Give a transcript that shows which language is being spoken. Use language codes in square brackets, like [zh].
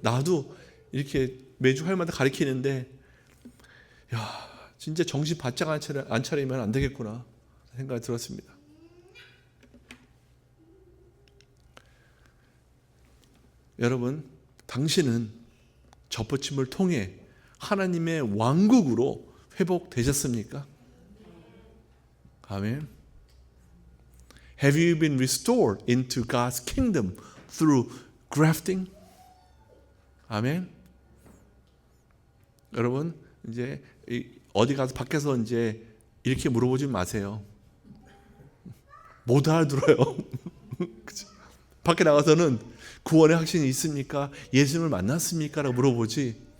[ko] 나도 이렇게 매주 할마다 가리키는데, 야, 진짜 정신 바짝 안 차리면 안 되겠구나 생각이 들었습니다. 여러분, 당신은 접붙임을 통해 하나님의 왕국으로 회복되셨습니까? 아멘. [en] Have you been restored into God's kingdom through grafting? [ko] 아멘. 여러분, 이제 어디 가서 밖에서 이제 이렇게 물어보지 마세요. 못 알아들어요. 밖에 나가서는 구원의 확신이 있습니까? 예수님을 만났습니까? 라고 물어보지.